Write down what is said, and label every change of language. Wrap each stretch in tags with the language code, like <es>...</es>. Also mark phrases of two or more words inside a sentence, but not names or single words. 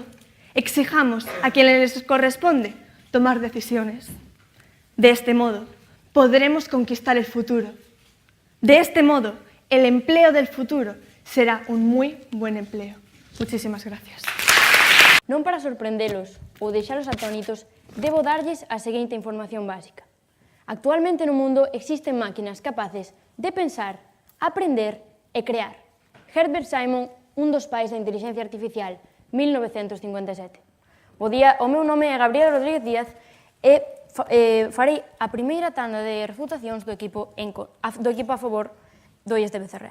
<es>Exijamos a quienes les corresponde tomar decisiones. De este modo, podremos conquistar el futuro. De este modo, el empleo del futuro será un muy buen empleo. Muchísimas gracias.</es> <gl>Non para sorprendelos ou deixalos atónitos, debo darlles a seguinte información básica. Actualmente no mundo existen máquinas capaces de pensar, aprender e crear. Herbert Simon, un dos pais da inteligencia artificial, 1957. O meu nome é Gabriela Rodríguez Díaz e farei a primeira tanda de refutacións do equipo a favor do IES de Becerrea.</gl>